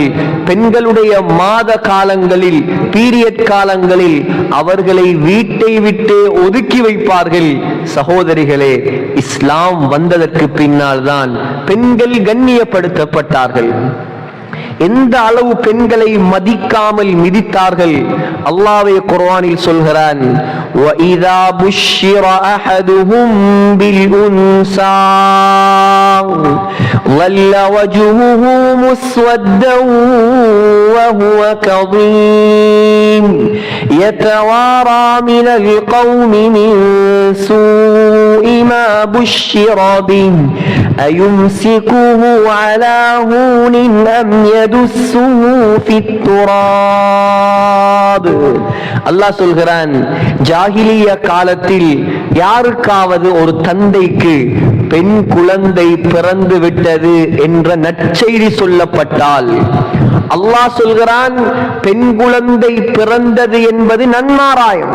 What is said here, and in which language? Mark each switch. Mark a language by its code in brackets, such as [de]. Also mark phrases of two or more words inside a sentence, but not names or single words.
[ta] பெண்களுடைய மாத காலங்களில், பீரியட் காலங்களில் அவர்களை வீட்டை விட்டே ஒதுக்கி வைப்பார்கள். சகோதரிகளே, இஸ்லாம் வந்ததற்கு பின்னால் தான் பெண்கள் கண்ணியப்படுத்தப்பட்டார்கள். எந்த அளவு பெண்களை மதிக்காமல் மிதித்தார்கள். அல்லாஹ்வே குர்ஆனில் சொல்கிறான், [ar] وَإِذَا بُشِّرَ أَحَدُهُم بِالْأُنْثَى ظَلَّ وَجْهُهُ مُسْوَدًّا وَهُوَ كَظِيمٌ يَتَوَارَى مِنَ الْقَوْمِ مِنْ سُوءِ مَا بُشِّرَ بِهِ أَيُمْسِكُهُ عَلَى هُونٍ أَمْ يَدُسُّهُ فِي التُّرَابِ. [ta] அல்லாஹ் சொல்கிறான், ஜாஹிலிய காலத்தில் யாருக்காவது ஒரு தந்தைக்கு பெண் குழந்தை பிறந்து விட்டது என்ற நற்செய்தி சொல்லப்பட்டால், அல்லாஹ் சொல்கிறான், பெண் குழந்தை பிறந்தது என்பது நன்மாராயம்.